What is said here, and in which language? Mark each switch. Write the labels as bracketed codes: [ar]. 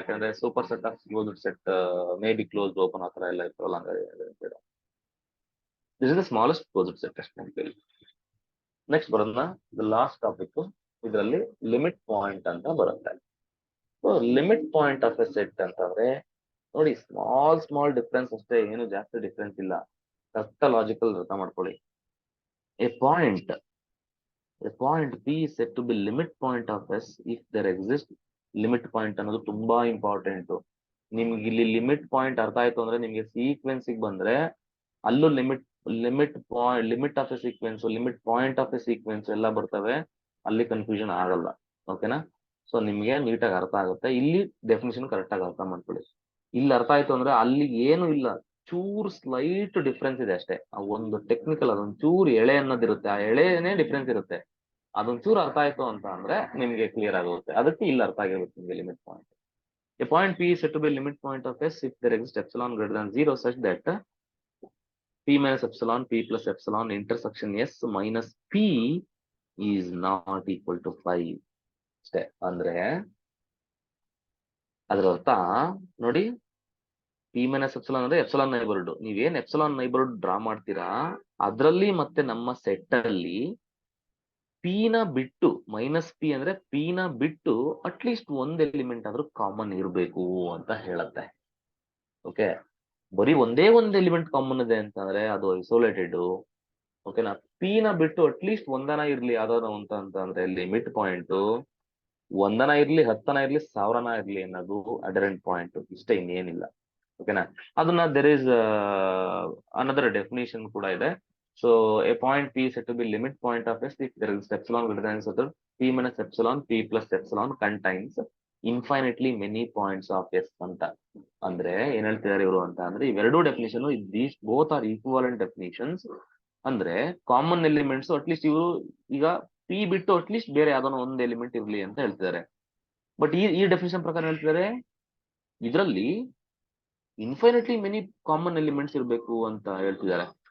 [en] ಯಾಕಂದ್ರೆ super set of closed set may be closed open [kn] ಆ ತರ ಎಲ್ಲ ಇರ್ತವಲ್ಲ, ಹಂಗಾರೆ [en] this is the smallest closed set [kn] ಅಷ್ಟೇ ನೆನಪಿರಲಿ. Next ಬರೋದನ್ನ the last topic. ಇದರಲ್ಲಿ ಲಿಮಿಟ್ ಪಾಯಿಂಟ್ ಅಂತ ಬರುತ್ತೆ. So limit point of A set ಅಂತಂದ್ರೆ ನೋಡಿ, ಸ್ಮಾಲ್ ಡಿಫ್ರೆನ್ಸ್ ಅಷ್ಟೇ, ಏನು ಜಾಸ್ತಿ ಡಿಫ್ರೆನ್ಸ್ ಇಲ್ಲ. ಕರೆಕ್ಟ್ ಲಾಜಿಕಲ್ ಅರ್ಥ ಮಾಡ್ಕೊಳ್ಳಿ. [en] A point P is said to be limit point of S if there exists. [kn] Limit point ಅನ್ನೋದು ತುಂಬಾ ಇಂಪಾರ್ಟೆಂಟ್. ನಿಮ್ಗೆ ಇಲ್ಲಿ ಲಿಮಿಟ್ ಪಾಯಿಂಟ್ ಅರ್ಥ ಆಯ್ತು ಅಂದ್ರೆ ನಿಮ್ಗೆ ಸೀಕ್ವೆನ್ಸಿಗೆ ಬಂದ್ರೆ ಅಲ್ಲೂ limit of A sequence, limit point of A sequence ಎಲ್ಲ ಬರ್ತವೆ. ಅಲ್ಲಿ ಕನ್ಫ್ಯೂಷನ್ ಆಗಲ್ಲ. ಓಕೆನಾ? ಸೊ ನಿಮ್ಗೆ ನೀಟಾಗಿ ಅರ್ಥ ಆಗುತ್ತೆ. ಇಲ್ಲಿ ಡೆಫಿನಿಷನ್ ಕರೆಕ್ಟ್ ಆಗಿ ಅರ್ಥ ಮಾಡ್ಕೊಳ್ಳಿ. ಇಲ್ಲಿ ಅರ್ಥ ಆಯ್ತು ಅಂದ್ರೆ ಅಲ್ಲಿ ಏನು ಇಲ್ಲ, ಚೂರು ಸ್ಲೈಟ್ ಡಿಫ್ರೆನ್ಸ್ ಇದೆ ಅಷ್ಟೇ. ಒಂದು ಟೆಕ್ನಿಕಲ್ ಅದೊಂದು ಚೂರು ಎಳೆ ಅನ್ನೋದಿರುತ್ತೆ, ಆ ಎಳೆನೇ ಡಿಫ್ರೆನ್ಸ್ ಇರುತ್ತೆ. ಅದೊಂದು ಚೂರು ಅರ್ಥ ಆಯ್ತು ಅಂತ ಅಂದ್ರೆ ನಿಮ್ಗೆ ಕ್ಲಿಯರ್ ಆಗುತ್ತೆ. ಅದಕ್ಕೆ ಇಲ್ಲಿ ಅರ್ಥ ಆಗಿರುತ್ತೆ ನಿಮ್ಗೆ limit point. [en] A point P is said to be limit point of S if there exists epsilon greater than 0 such that P minus epsilon, P plus epsilon intersection S minus P is not equal to 5 ಅಷ್ಟೇ. [kn] ಅಂದ್ರೆ ಅದರ ಅರ್ಥ ನೋಡಿ, P minus epsilon ಅಂದ್ರೆ epsilon neighbourhood. ನೀವೇನ್ epsilon neighbourhood draw ಮಾಡ್ತೀರಾ ಅದ್ರಲ್ಲಿ ಮತ್ತೆ ನಮ್ಮ ಸೆಟ್ ಅಲ್ಲಿ P ನ ಬಿಟ್ಟು -P ಅಂದ್ರೆ P ನ ಬಿಟ್ಟು ಅಟ್ಲೀಸ್ಟ್ ಒಂದ್ ಎಲಿಮೆಂಟ್ ಆದ್ರೂ ಕಾಮನ್ ಇರಬೇಕು ಅಂತ ಹೇಳತ್ತೆ. ಓಕೆ, ಬರೀ ಒಂದೇ ಒಂದು ಎಲಿಮೆಂಟ್ ಕಾಮನ್ ಇದೆ ಅಂತಂದ್ರೆ ಅದು ಐಸೋಲೇಟೆಡ್. ಓಕೆನಾ? P ನ ಬಿಟ್ಟು ಅಟ್ಲೀಸ್ಟ್ ಒಂದನ ಇರ್ಲಿ ಯಾವ್ದಾದ್ರು ಅಂತ ಅಂದ್ರೆ ಲಿಮಿಟ್ ಪಾಯಿಂಟ್ ಒಂದನ ಇರ್ಲಿ, 10 ಇರ್ಲಿ, 1000 ಇರ್ಲಿ ಅನ್ನೋದು ಅಡರೆಂಟ್ ಪಾಯಿಂಟ್. ಇಷ್ಟ ಇನ್ನೇನಿಲ್ಲ. ಓಕೆನಾ? [en] ಅದನ್ನ there is another definition [kn] ಕೂಡ ಇದೆ. [en] So a point P is said to be limit point of S if there is epsilon greater than so that P minus epsilon, P plus epsilon contains infinitely many points of S ಅಂತ. [kn] ಅಂದ್ರೆ ಏನ್ ಹೇಳ್ತಿದ್ದಾರೆ ಇವರು ಅಂತ ಅಂದ್ರೆ ಇವೆರಡೂ definition, [en] These both are equivalent definitions. [kn] ಅಂದ್ರೆ common elements at least ಇವರು ಈಗ P ಬಿಟ್ಟು ಅಟ್ಲೀಸ್ಟ್ ಬೇರೆ ಯಾವ್ದಾನ ಒಂದು ಎಲಿಮೆಂಟ್ ಇರ್ಲಿ ಅಂತ ಹೇಳ್ತಿದ್ದಾರೆ. ಬಟ್ ಈ ಡೆಫಿನೇಷನ್ ಪ್ರಕಾರ ಹೇಳ್ತಿದ್ದಾರೆ ಇದರಲ್ಲಿ ಇನ್ಫೈನಿಟ್ಲಿ ಮೆನಿ ಕಾಮನ್ ಎಲಿಮೆಂಟ್ಸ್ ಇರಬೇಕು ಅಂತ ಹೇಳ್ತಿದ್ದಾರೆ.